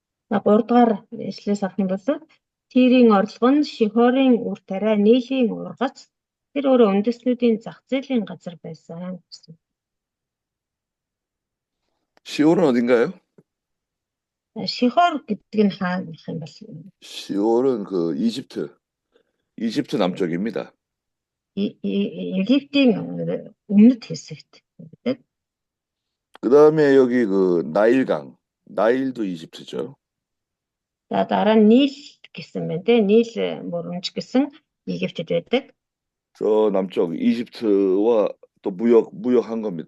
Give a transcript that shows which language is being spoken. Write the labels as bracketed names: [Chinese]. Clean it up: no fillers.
[Mongolian] 3 дугаар эшлээс авах юм бол Тирийн орлого нь Шихорын үр тариа нийлийн ургац тэр өөрөө үндэстнүүдийн зах зээлийн газар байсан гэсэн. [Korean] 시홀은 어딘가요? [Mongolian] Шихор гэдэг нь хаана гэх юм бол [Korean] 시홀은 그 이집트 남쪽입니다. [Mongolian] Египтийн өмнөд хэсэгт. [Korean] 그 다음에 여기 그 나일도 이집트죠. [Mongolian] За дараа нь Нийл гэсэн байна те. Нийл мөрөмж гэсэн Египтэд байдаг. [Korean] 저 남쪽 이집트와 또 무역한 겁니다.